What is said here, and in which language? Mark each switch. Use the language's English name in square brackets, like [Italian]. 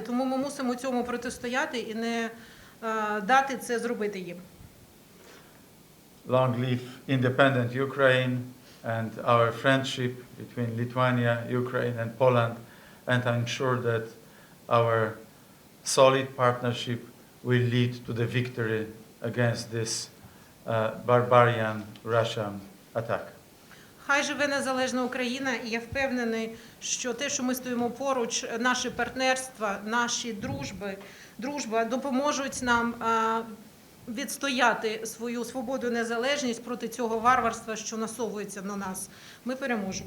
[Ukrainian] Тому ми мусимо цьому протистояти і не дати це зробити їм. [English] Long live independent Ukraine and our friendship between Lithuania, Ukraine and Poland, and I'm sure that our solid partnership will lead to the victory against this barbarian Russian attack. [Ukrainian] Хай живе незалежна Україна, і я впевнений, що те, що ми стоїмо поруч, наші партнерства, наші дружба допоможуть нам відстояти свою свободу і незалежність проти цього варварства, що насовується на нас. Ми переможемо.